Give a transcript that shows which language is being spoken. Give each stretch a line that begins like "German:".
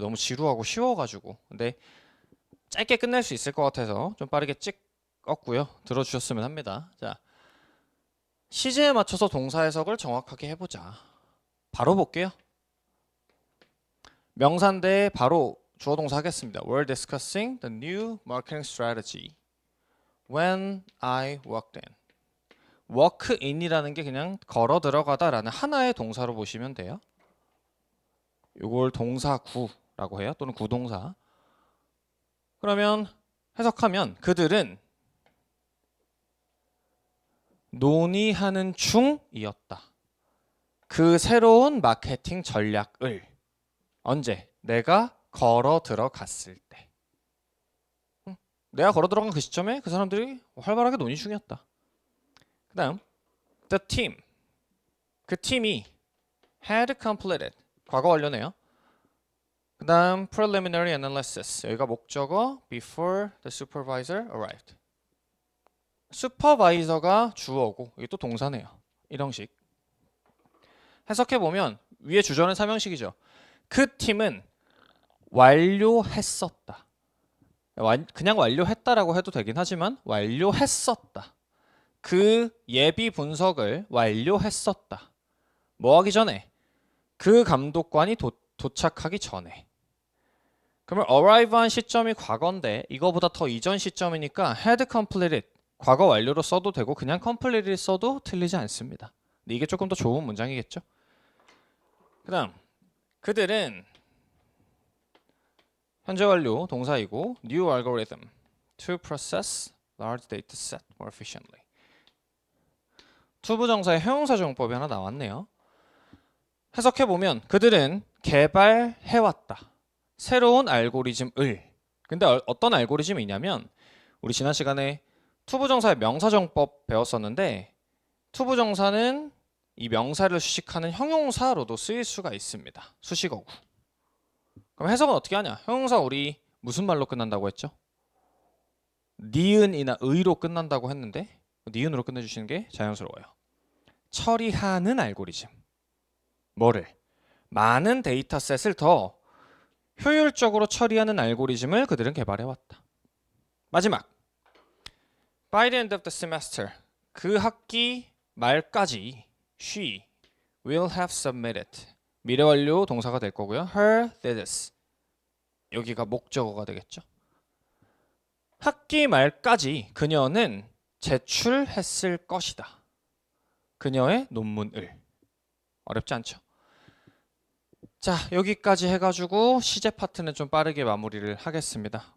Korean: 너무 지루하고 쉬워가지고. 근데 짧게 끝낼 수 있을 것 같아서 좀 빠르게 찍었고요. 들어주셨으면 합니다. 자, 시제에 맞춰서 동사 해석을 정확하게 해보자. 바로 볼게요. 명사인데 바로 주어 동사 하겠습니다.
English: We're discussing the new marketing strategy when I walked in.
Korean: walk in이라는 게 그냥 걸어 들어가다라는 하나의 동사로 보시면 돼요. 이걸 동사구라고 해요. 또는 구동사. 그러면 해석하면 그들은 논의하는 중이었다. 그 새로운 마케팅 전략을 언제? 내가 걸어 들어갔을 때. 내가 걸어 들어간 그 시점에 그 사람들이 활발하게 논의 중이었다. 그 다음
English: the team.
Korean: 그 팀이
English: had completed.
Korean: 과거 완료네요. 그 다음
English: preliminary analysis.
Korean: 여기가 목적어
English: before the supervisor arrived.
Korean: 슈퍼바이저가 주어고 이게 또 동사네요. 일형식. 해석해보면 위에 주절은 삼형식이죠. 그 팀은 완료했었다. 그냥 완료했다라고 해도 되긴 하지만 완료했었다. 그 예비 분석을 완료했었다. 뭐 하기 전에? 그 감독관이 도착하기 전에. 그러면 arrive한 시점이 과거인데 이거보다 더 이전 시점이니까
English: had completed
Korean: 과거 완료로 써도 되고 그냥 completely 써도 틀리지 않습니다. 근데 이게 조금 더 좋은 문장이겠죠.
English: 그 다음
Korean: 그들은 현재 완료 동사이고
English: new algorithm to process large data set more efficiently.
Korean: 투부정사의 형용사 정법이 하나 나왔네요. 해석해보면 그들은 개발해왔다. 새로운 알고리즘을. 근데 어떤 알고리즘이냐면 우리 지난 시간에 투부정사의 명사정법 배웠었는데 투부정사는 이 명사를 수식하는 형용사로도 쓰일 수가 있습니다. 수식어구. 그럼 해석은 어떻게 하냐? 형용사 우리 무슨 말로 끝난다고 했죠? 니은이나 의로 끝난다고 했는데 니은으로 끝내주시는 게 자연스러워요. 처리하는 알고리즘. 뭐를? 많은 데이터셋을 더 효율적으로 처리하는 알고리즘을 그들은 개발해왔다. 마지막.
English: By the end of the semester.
Korean: 그 학기 말까지
English: she will have submitted.
Korean: 미래 완료 동사가 될 거고요.
English: her thesis.
Korean: 여기가 목적어가 되겠죠. 학기 말까지 그녀는 제출했을 것이다. 그녀의 논문을. 어렵지 않죠? 자, 여기까지 해가지고 시제 파트는 좀 빠르게 마무리를 하겠습니다.